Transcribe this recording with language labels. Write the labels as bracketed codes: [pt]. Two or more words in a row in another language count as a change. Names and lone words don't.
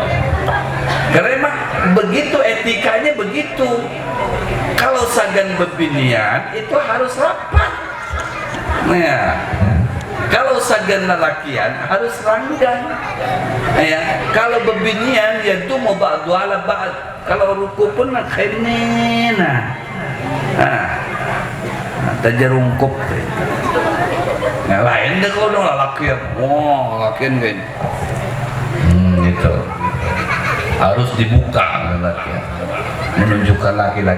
[bjn] Karena emang begitu etikanya begitu. Kalau sagan bebinian itu harus rapat. Nah, kalau sagan lelakian harus ranggang. Ya, kalau bebinian ya itu mau [ar] ba'du ala ba'd. [bjn] Kalau ruku pun nak ini nah. Tajarungkup. Nah, lain deh kalau lelakian. Oh, lelakian kan. Gitu. Harus dibuka lelakian. Menunjukkan laki-laki.